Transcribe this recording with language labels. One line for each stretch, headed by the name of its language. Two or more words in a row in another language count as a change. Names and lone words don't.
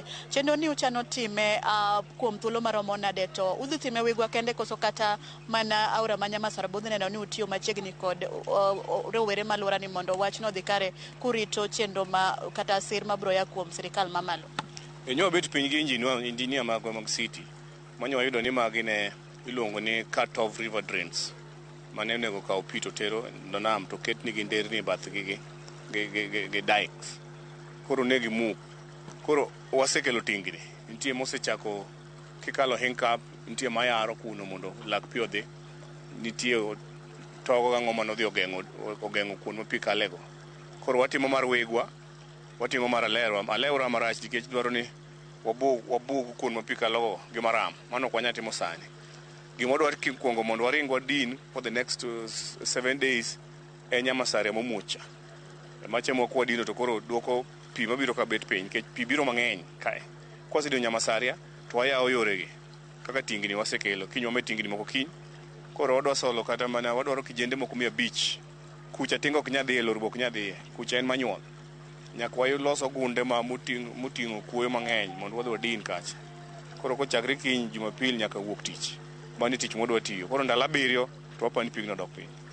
Luo (Kenya and Tanzania): Chenro ni uchano time kuom thuolo maromo nade to udhi time Wigwa kende koso kata mana aora ma Nyamasara budhi neno ni utiyo machiegni kod rowere malura ni mondo wachno dhi kare kurito chenro ma kata sir mabro ya kuom sirikal mamalo. Enyo bet piny gi injinia mag city manyo yudo ni magi ne iluongo ni
English: cut off river drains
Luo (Kenya and Tanzania): mane onego kawo pi to tero do nam to ket ni gi nderni bathgi gi dikes koro ne gi muk koro wasekelo tingni nitie mosechako kikalo hinkap nitie mayaro kuno mondo lak pi odhi nitie togo gang'o manodhi ogeng'o kuno pi kalego koro watimo mar Wigwa watimo mar Alewra marach nikech dwaro ni wabug kuno pi kalogo gi maram mano ok wanyal timo sani gima dwaro kuongo mondo waringwa din
English: for the next 7 days
Luo (Kenya and Tanzania): e Nyamasare momucha machemo kwa dino to koro duoko pi mabiro ka bet piny nikech pi biro mang'eny kae kwasedio Nyamasare to wayawo yoregi kaka tingni wasekelo kinyome tingni moko kiny koro wadwa solo kata mana wadwaro kijende moko 100 kucha tingo ok nyadhi lor bok nyadhi kucha en manyuol nyaka waloso gunde ma muting'o kuoyo mang'eny mondo wadhi wadin kacha koro kochakre kiny Jumapil nyaka wuok tich mani tich modwa tiyo koro ndalo 7 to wapani pigno dok piny.